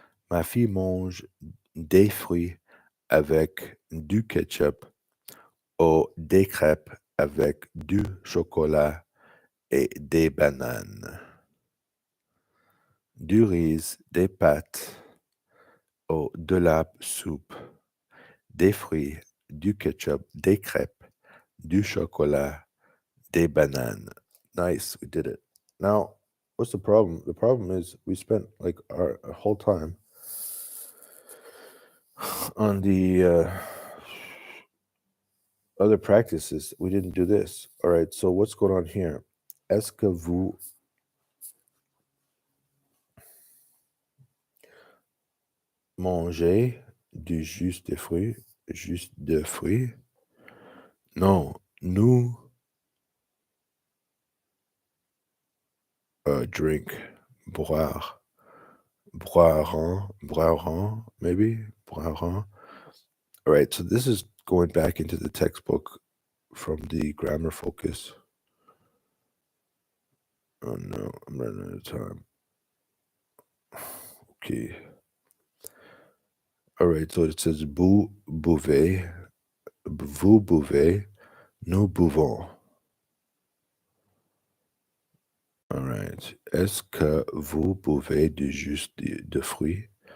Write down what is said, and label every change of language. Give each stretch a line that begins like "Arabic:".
French: Ma fille mange des fruits avec du ketchup ou des crêpes avec du chocolat et des bananes. Du riz, des pâtes ou de la soupe, des fruits, du ketchup, des crêpes, du chocolat, des bananes.
English: Nice, we did it. Now, what's the problem? The problem is we spent like our whole time on the other practices. We didn't do this. All right, so what's going on here?
French: Est-ce que vous mangez du jus de fruits? Jus de fruits? Non, nous drink, boire, boirons, maybe, boirons.
English: All right, so this is going back into the textbook from the grammar focus. Oh no, I'm running out of time. Okay. All right, so it says
French: vous buvez, vous buvez, nous buvons.
English: All right.
French: Est-ce que vous buvez du jus de fruits?